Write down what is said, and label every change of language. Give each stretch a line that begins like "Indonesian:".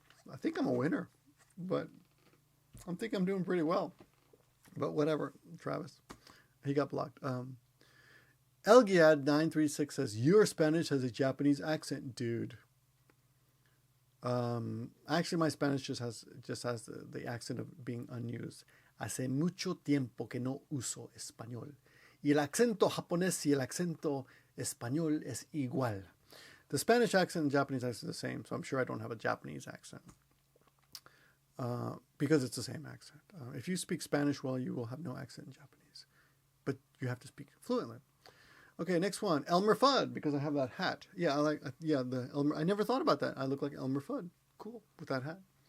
English: I think I'm a winner, but I think I'm doing pretty well. But whatever, Travis. He got blocked. Elgiad936 says, your Spanish has a Japanese accent, dude. Actually, my Spanish just has the accent of being unused.
Spanish: Hace mucho tiempo que no uso español. Y el acento japonés y el acento español es igual.
English: The Spanish accent and Japanese accent is the same, so I'm sure I don't have a Japanese accent. Because it's the same accent. If you speak Spanish well, you will have no accent in Japanese. But you have to speak fluently. Okay, next one. Elmer Fudd, because I have that hat. Yeah, I like, yeah, the Elmer. I never thought about that. I look like Elmer Fudd. Cool, with that hat.